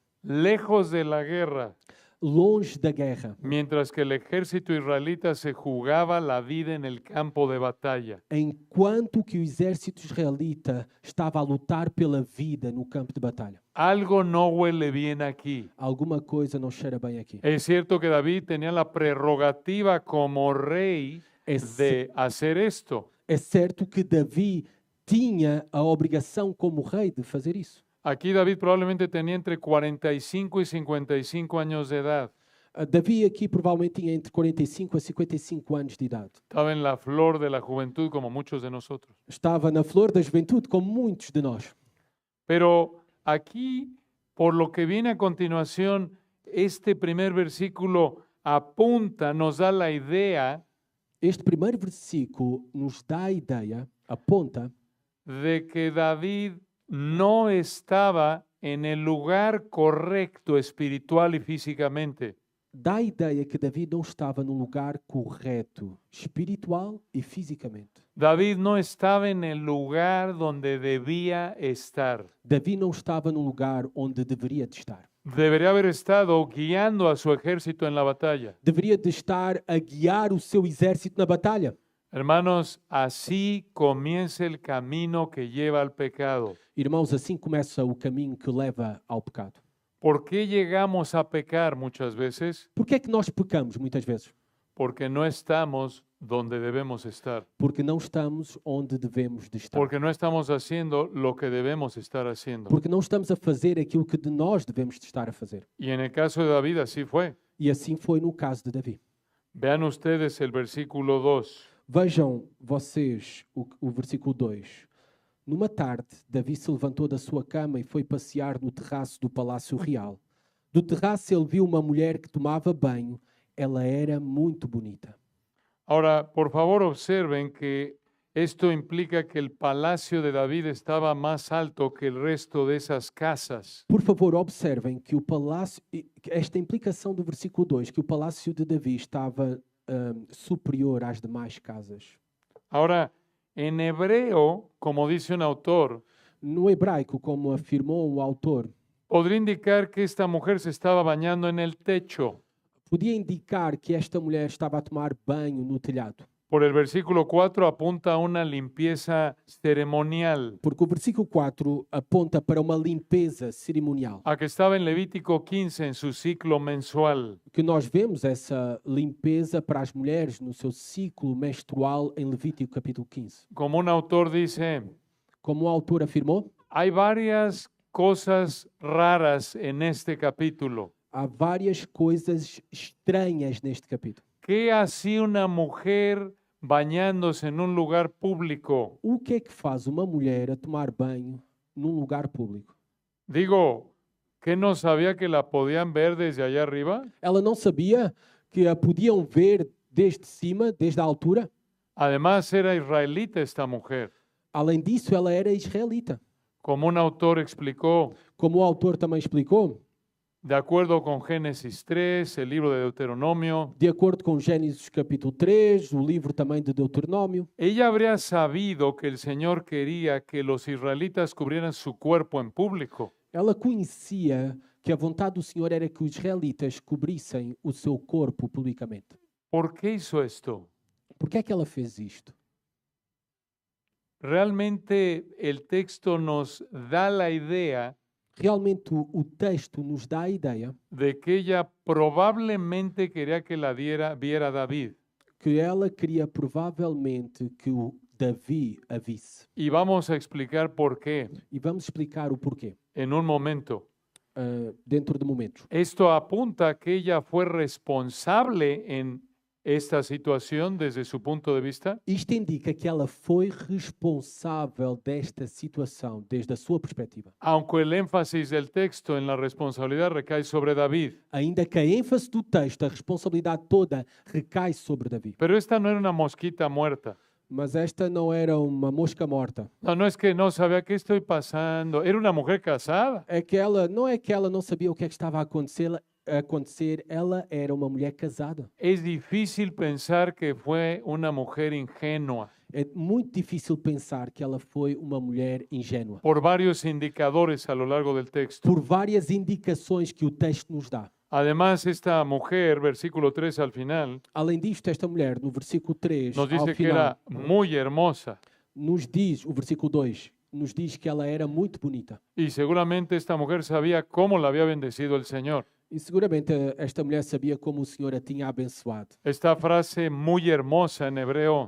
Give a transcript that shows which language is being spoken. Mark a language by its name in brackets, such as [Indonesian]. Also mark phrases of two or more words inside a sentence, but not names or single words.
[Spanish] lejos de la guerra, [Portuguese] longe da guerra, [Spanish] mientras que el ejército israelita se jugaba la vida en el campo de batalla. [Portuguese] enquanto que o exército israelita estava a lutar pela vida no campo de batalha. [Spanish] Algo no huele bien aquí. [Portuguese] Alguma coisa não cheira bem aqui. [Spanish] Es cierto que David tenía la prerrogativa como rey de hacer esto. [Portuguese] É certo que Davi tinha a obrigação como rei de fazer isso. [Spanish] Aquí David probablemente tenía entre 45 y 55 años de edad. [Portuguese] Davi aqui provavelmente tinha entre 45 a 55 anos de idade. [Spanish] Estaba en la flor de la juventud como muchos de nosotros. [Portuguese] Estava na flor da juventude, como muitos de nós. [Spanish] Pero aquí, por lo que viene a continuación, este primer versículo apunta, nos da la idea [Portuguese] Este primeiro versículo nos dá a ideia, aponta, [Spanish] de que David no estaba en el lugar correcto espiritual y físicamente. [Portuguese] dá a ideia que Davi não estava no lugar correto, espiritual e fisicamente. [Spanish] David no estaba en el lugar donde debía estar. [Portuguese] Davi não estava no lugar onde deveria de estar. [Spanish] Debería haber estado guiando a su ejército en la batalla. [Portuguese] Deveria de estar a guiar o seu exército na batalha. [Spanish] Hermanos, así comienza el camino que lleva al pecado. [Portuguese] Irmãos, assim começa o caminho que leva ao pecado. [Spanish] ¿Por qué llegamos a pecar muchas veces? [Portuguese] Por que é que nós pecamos muitas vezes? [Spanish] Porque no estamos donde debemos estar. [Portuguese] Porque não estamos onde devemos de estar. [Spanish] Porque no estamos haciendo lo que debemos estar haciendo. [Portuguese] Porque não estamos a fazer aquilo que de nós devemos de estar a fazer. [Spanish] Y en el caso de David así fue. [Portuguese] E assim foi no caso de Davi. [Spanish] Vean ustedes el versículo 2. [Portuguese] Vejam vocês o versículo 2. Numa tarde, Davi se levantou da sua cama e foi passear no terraço do palácio real. Do terraço ele viu uma mulher que tomava banho. Ela era muito bonita. [Spanish] Ahora, por favor, observen que esto implica que el palacio de David estaba más alto que el resto de esas casas. [Portuguese] Por favor, observem que o palácio, esta implicação do versículo 2, que o palácio de Davi estava superior às demais casas. [Spanish] Ahora, en hebreo, como dice un autor, [Portuguese] No hebraico, como afirmou o autor, [Spanish] podría indicar que esta mujer se estaba bañando en el techo. [Portuguese] podia indicar que esta mulher estava a tomar banho no telhado. [Spanish] Por el versículo 4 apunta a una limpieza ceremonial, [Portuguese] Porque o versículo 4 aponta para uma limpeza cerimonial. [Spanish] a que estaba en Levítico 15 en su ciclo mensual. [Portuguese] Que nós vemos essa limpeza para as mulheres no seu ciclo menstrual em Levítico capítulo 15. [Spanish] Como un autor dice, [Portuguese] Como o autor afirmou, [Spanish] hay varias cosas raras en este capítulo. [Portuguese] há várias coisas estranhas neste capítulo. [Spanish] ¿Qué hacía una mujer bañándose en un lugar público? [Portuguese] O que é que faz uma mulher a tomar banho num lugar público? [Spanish] Digo, ¿qué no sabía que la podían ver desde allá arriba? [Portuguese] Ela não sabia que a podiam ver desde cima, desde a altura? [Spanish] Además, era israelita esta mujer. [Portuguese] Além disso, ela era israelita. [Spanish] Como un autor explicó, [Portuguese] Como o autor também explicou, [Spanish] de acuerdo con Génesis 3, el libro de Deuteronomio, [Portuguese] de acordo com Gênesis capítulo 3, o livro também de Deuteronômio, [Spanish] ella habría sabido que el Señor quería que los israelitas cubrieran su cuerpo en público. [Portuguese] ela conhecia que a vontade do Senhor era que os israelitas cobrissem o seu corpo publicamente. [Spanish] ¿Por qué hizo esto? [Portuguese] Por que é que ela fez isto? [Spanish] Realmente el texto nos da la idea [Portuguese] Realmente o texto nos dá a ideia [Spanish] de que ella probablemente quería que la viera David. [Portuguese] que ela queria provavelmente que o Davi a visse. [Spanish] Y vamos a explicar por qué [Portuguese] E vamos explicar o porquê [Spanish] en un momento. [Portuguese] dentro de momentos. [Spanish] Esto apunta a que ella fue responsable en esta situación desde su punto de vista. [Portuguese] Isto indica que ela foi responsável desta situação desde a sua perspectiva. [Spanish] Aunque el énfasis del texto en la responsabilidad recae sobre David. [Portuguese] Ainda que a ênfase do texto, a responsabilidade toda recai sobre Davi. [Spanish] Pero esta no era una mosquita muerta. [Portuguese] Mas esta não era uma mosca morta. [Spanish] No, no es que no sabía qué estoy pasando. Era una mujer casada. [Portuguese] É que ela não sabia o que é que estava a acontecer, ela era uma mulher casada. [Spanish] Es difícil pensar que fue una mujer ingenua [Portuguese] É muito difícil pensar que ela foi uma mulher ingênua. [Spanish] por varios indicadores a lo largo del texto. [Portuguese] Por várias indicações que o texto nos dá. [Spanish] Además, esta mujer, versículo 3 al final, [Portuguese] Além disto, esta mulher, no versículo 3, [Spanish] nos [Portuguese] ao [Spanish] dice que [Portuguese] final, [Spanish] era muy hermosa. [Portuguese] nos diz, o versículo 2, nos diz que ela era muito bonita. [Spanish] Y seguramente esta mujer sabía cómo la había bendecido el Señor. [Portuguese] E seguramente esta mulher sabia como o Senhor a tinha abençoado. [Spanish] Esta frase muy hermosa en hebreo